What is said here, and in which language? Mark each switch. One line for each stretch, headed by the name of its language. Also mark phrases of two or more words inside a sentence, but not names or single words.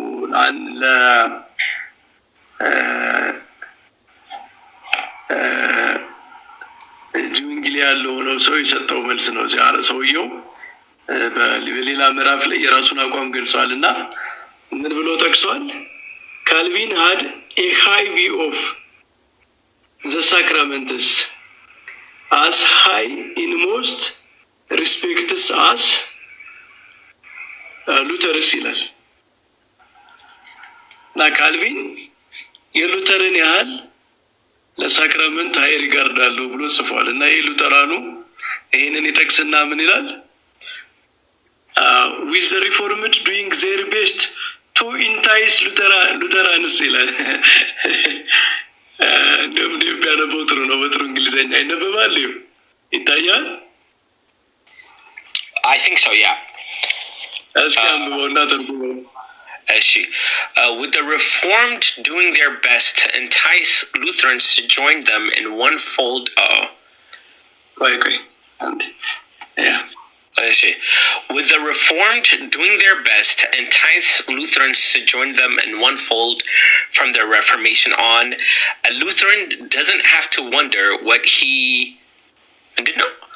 Amharic: ጅዊንግሊ ያለው ነው ሰው የሰጠው መልስ ነው። ሰውየው በሌላ ምዕራፍ ላይ የራሱን አቋም ገልጿል እና ምን ብሎ ጠቅሷል? ካልቪን
English: had a high view of the sacraments as high in most respects as
Amharic: ሉተርስ ይላል እና ካልቪን የሉተርን ያህል ለሳክራመንት
English: high regard
Amharic: አለው ብሎ ጽፏል እና ይህ ሉተራኑ ይህንን ይጠቅስና ምን ይላል?
English: with the reformed doing their best to entice Lutherans
Amharic: ይላል። እንደውም ቢያነበው ጥሩ ነው። በጥሩ እንግሊዝኛ ይነበባል ይታያል።
English: I think so, yeah.
Amharic: እስኪ አንብበውና ተርጉመው።
English: With the Reformed doing their best to entice Lutherans to join them in one fold. With the Reformed doing their best to entice Lutherans to join them in one fold from their Reformation on, a Lutheran doesn't have to wonder what he did know.